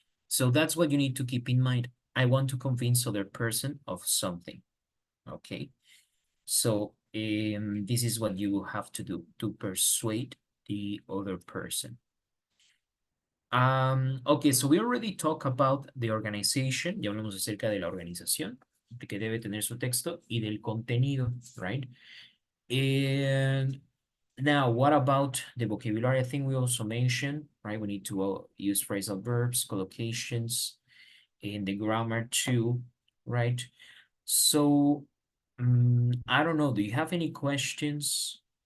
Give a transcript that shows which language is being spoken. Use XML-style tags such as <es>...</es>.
<en>So that's what you need to keep in mind. I want to convince other person of something, okay? So this is what you will have to do to persuade the other person. Okay, so we already talked about the organization.</en> <es>Ya hablamos acerca de la organización, de que debe tener su texto y del contenido,</es> <en>right? And now, what about the vocabulary? I think we also mentioned, right? We need to use phrasal verbs, collocations, and the grammar too, right? So, I don't know. Do you have any questions?</en>